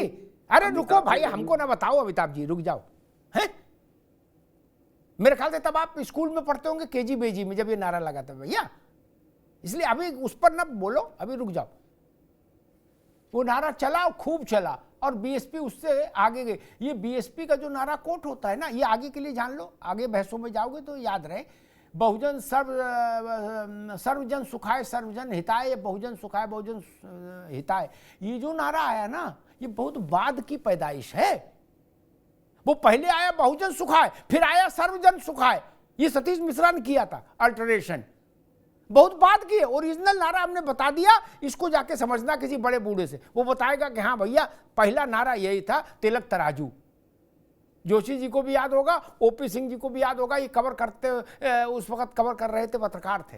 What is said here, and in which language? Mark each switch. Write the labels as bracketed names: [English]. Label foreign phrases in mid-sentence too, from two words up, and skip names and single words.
[Hindi] अरे रुको भाई, हमको ना बताओ अमिताभ जी, रुक जाओ। है मेरे ख्याल से तब आप स्कूल में पढ़ते होंगे, केजी बेजी में, जब ये नारा लगा था भैया, इसलिए अभी उस पर ना बोलो, अभी रुक जाओ। वो नारा चला और खूब चला, और बीएसपी उससे आगे गई। ये बीएसपी का जो नारा कोट होता है ना, ये आगे के लिए जान लो, आगे बहसों में जाओगे तो याद रहे। [Sanskrit] बहुजन सर्वजन सुखाय सर्वजन हिताय, बहुजन सुखाय बहुजन हिताय, [Hindi] ये जो नारा आया ना, ये बहुत बाद की पैदाइश है। वो पहले आया [Sanskrit] बहुजन सुखाय, [Hindi] फिर आया [Sanskrit] सर्वजन सुखाय। [Hindi] ये सतीश मिश्रा ने किया था अल्टरेशन, बहुत बाद की है। ओरिजिनल नारा हमने बता दिया, इसको जाके समझना किसी बड़े बूढ़े से, वो बताएगा कि हाँ भैया पहला नारा यही था, तिलक तराजू। जोशी जी को भी याद होगा, ओपी सिंह जी को भी याद होगा, ये कवर करते, उस वक्त कवर कर रहे थे, पत्रकार थे।